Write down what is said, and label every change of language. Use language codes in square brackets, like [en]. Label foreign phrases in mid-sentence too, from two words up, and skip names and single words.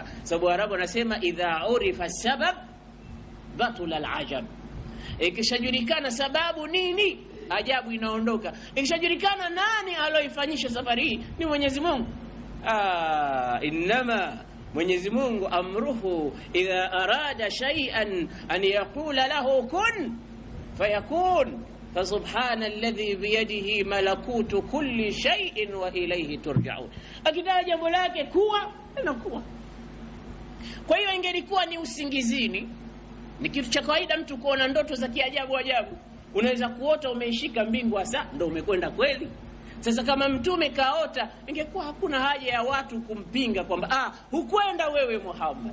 [sw] Sababu Arabu anasema [ar] إذا عرف السبب بطل العجب, [sw] ikishajulikana sababu nini, ajabu inaondoka. Ikishajulikana nani aloifanyisha safari hii, ni Mwenyezi Mungu. [ar] Inma [sw] Mwenyezi Mungu [ar] أمره إذا أراد شيئا أن يقول له كن فيكون فسبحان الذي بيده ملكوت كل شيء وإليه ترجعون. [sw] Akitaka jambo lake kuwa linakuwa. Kwa hiyo ingelikuwa ni usingizini, ni kitu cha kawaida mtu kuona ndoto za kiajabu ajabu. Unaweza kuota umeishika mbingu hasa ndio umekwenda kweli. Sasa kama Mtume kaota, ingekuwa hakuna haja ya watu kumpinga kwamba hukwenda wewe Muhammad.